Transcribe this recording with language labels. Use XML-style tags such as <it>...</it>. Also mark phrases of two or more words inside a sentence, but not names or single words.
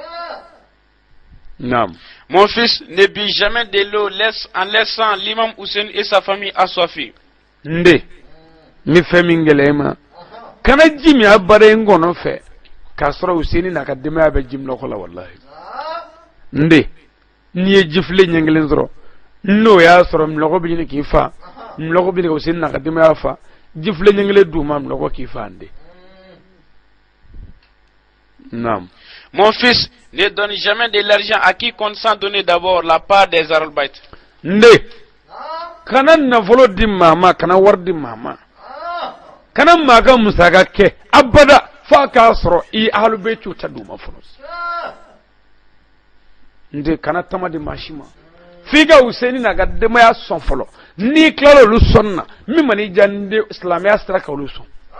<bm>Naam.</bm> <fr>Mon fils, ne bus jamais de l'eau en laissant l'imam Ousseynou et sa famille assoiffés.</fr> <bm>Nde ni fɛn min gɛlɛya ma kana ji min a bara n kɔnɔ fɛ k'a sɔrɔ Useni n'a ka denbaya bɛ ji minɔgɔ la wallahi. Nde n'i ye jifile ɲɛ kelen sɔrɔ n'o y'a sɔrɔ minɔgɔ bɛ ɲini k'i fa minɔgɔ bɛ ɲini ka Useni n'a ka denbaya fa jifile ɲɛ kelen d'u ma minɔgɔ k'i fa nde. Naam.</bm> <fr>Mon fils, ne donne jamais de l'argent à quiconque sans donner d'abord la part des Ahlul-Bayt.</fr> <bm>Nde kana nafolo di mama kana wari di mama kana maa ka musaka kɛ abada f'a k'a sɔrɔ i Ahlul-Bayt ta d'u ma fɔlɔ. Nde kana tama di maa si ma f'i ka Useni n'a ka denbaya sɔn fɔlɔ n'i tilala olu sɔnni na min man'i diya nde silamɛya sira kan olu sɔn.</bm>